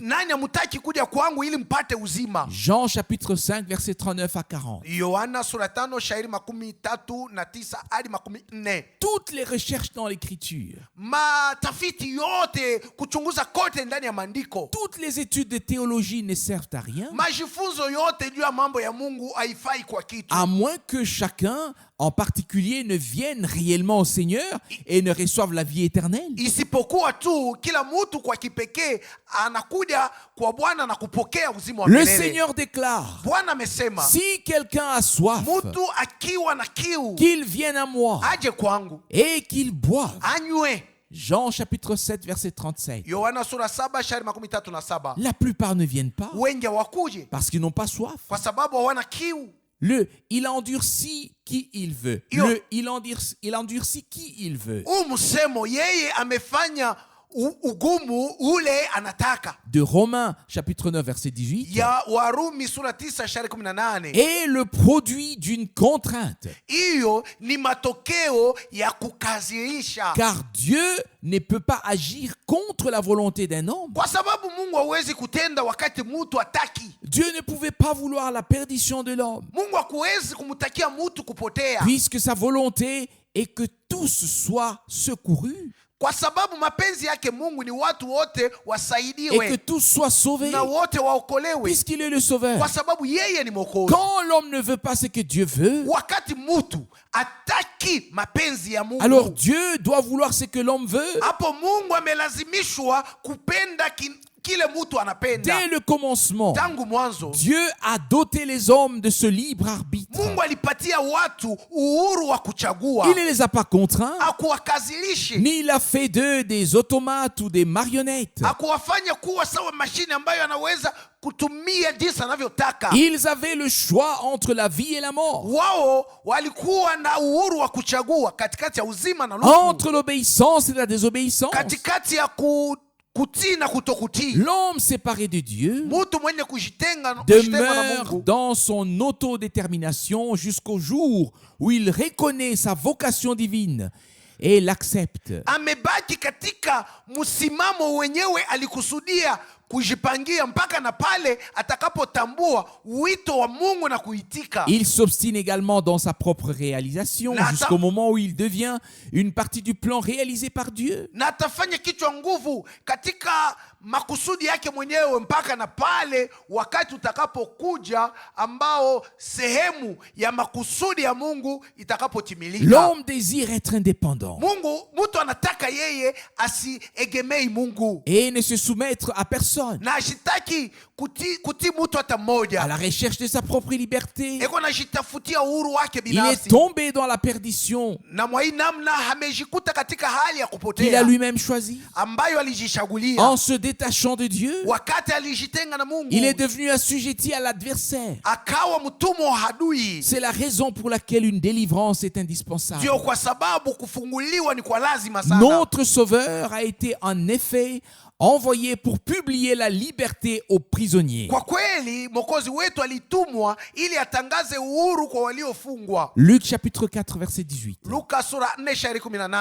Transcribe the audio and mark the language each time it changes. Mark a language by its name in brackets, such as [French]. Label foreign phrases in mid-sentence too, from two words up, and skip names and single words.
[Swahili] Nani hamtaki kuja kwangu ili mpate uzima? [French] Jean chapitre 5 verset 39 à 40. [Swahili] Yohana sura 5 shairi 39 hadi 40. [French] Toutes les recherches dans l'écriture, [Swahili] Matafiti yote, kuchunguza kote ndani ya maandiko, [French] toutes les études de théologie ne servent à rien, [Swahili] majifunzo yote juu ya mambo ya Mungu haifai kwa kitu, [French] à moins que chacun en particulier ne vienne réellement au Seigneur et ne reçoive la vie éternelle. [Swahili] isipokuwa tu kila mtu kwa kipekee anakuja kwa Bwana na kupokea uzima wa [French] Le [Swahili] milele. [French] Seigneur déclare, [Swahili] Bwana amesema [French] si quelqu'un a soif, [Swahili] mtu akiwa na kiu [French] qu'il vienne à moi [Swahili] aje kwangu [French] et qu'il boive. [Swahili] anywe. [French] Jean chapitre 7 verset 37. [Swahili] Yohana sura 7 shairi 37. [French] La plupart ne viennent pas [Swahili] Wengi hawakuje [French] parce qu'ils n'ont pas soif. [Swahili] kwa sababu hawana kiu. [French] Il endurcit qui il veut. Il endurcit qui il veut. [Swahili] Huu msemo yeye amefanya ugumu ule anataka. [French] De Romains chapitre 9 verset 18. [Swahili] Ya Warumi sura 9 shairi 18. [French] Est le produit d'une contrainte. [Swahili] Hiyo ni matokeo ya kukazirisha, [French] Car Dieu ne peut pas agir contre la volonté d'un homme. [Swahili] kwa sababu Mungu hawezi kutenda wakati mtu hataki. [French] Dieu ne pouvait pas vouloir la perdition de l'homme, [Swahili] Mungu hakuwezi kumtakia mtu kupotea, [French] puisque sa volonté est que tous soient secourus [Swahili] kwa sababu mapenzi yake Mungu ni watu wote [French] et que [Swahili] wasaidiwe [French] tous soient sauvés, [Swahili] na wote waokolewe, [French] puisqu'il est le Sauveur. [Swahili] kwa sababu yeye ni Mwokozi. [French] Quand l'homme ne veut pas ce que Dieu veut, [Swahili] Wakati mtu ataki mapenzi ya Mungu, [French] alors Dieu doit vouloir ce que l'homme veut. [Swahili] hapo Mungu amelazimishwa kupenda kile mtu anapenda. [French] Dès le commencement, [Swahili] Tangu mwanzo [French] Dieu a doté les hommes de ce libre arbitre. [Swahili] Mungu alipatia watu uhuru wa kuchagua, [French] Il ne les a pas contraints, [Swahili] akuwakazilishi, [French] ni il a fait d'eux des automates ou des marionnettes. [Swahili] akuwafanya kuwa sawa mashine ambayo anaweza kutumia jinsi anavyotaka. [French] Ils avaient le choix entre la vie et la mort, [Swahili] Wao walikuwa na uhuru wa kuchagua katikati ya uzima na [French] entre [Swahili] lufu, [French] l'obéissance et la désobéissance. [Swahili] katikati ya kutii na kutokutii. [French] L'homme séparé de Dieu [Swahili] Mtu mwenye kujitenga na [French] demeure [Swahili] Mungu [French] dans son autodétermination jusqu'au jour où il reconnaît sa vocation divine et l'accepte. [Swahili] amebaki katika msimamo wenyewe alikusudia kujipangia mpaka na pale atakapotambua wito wa Mungu na kuitika. [French] Il s'obstine également dans sa propre réalisation jusqu'au moment où il devient une partie du plan réalisé par Dieu. [Swahili] Na atafanya kichwa nguvu katika makusudi yake mwenyewe mpaka na pale wakati utakapokuja ambao sehemu ya makusudi ya Mungu itakapotimilika. [French] L'homme désire être indépendant [Swahili] Mtu anataka yeye asiegemei Mungu [French] et ne se soumettre à personne, [Swahili] na ashitaki kuti mtu hata mmoja. [French] à la recherche de sa propre liberté. [Swahili] Eko anajitafutia uhuru wake [French] Il est [Swahili] binafsi, [French] tombé dans la perdition [Swahili] na mwa hii namna amejikuta katika hali ya [French] qu'il a [Swahili] kupotea [French] lui-même choisie. [Swahili] ambayo alijichagulia. [French] En se détachant de Dieu, [Swahili] Wakati alijitenga na Mungu, [French] il est devenu assujetti à l'adversaire. [Swahili] akawa mtumwa wa adui. [French] C'est la raison pour laquelle une délivrance est indispensable. [Swahili] Ndio kwa sababu kufunguliwa ni kwa lazima sana. [French] Notre Sauveur a été en effet envoyé pour publier la liberté aux prisonniers. [Swahili] Kwa kweli Mwokozi wetu alitumwa ili atangaze uhuru kwa waliofungwa. [French] Luc chapitre 4 verset 18. [Swahili] Luka sura 4:18.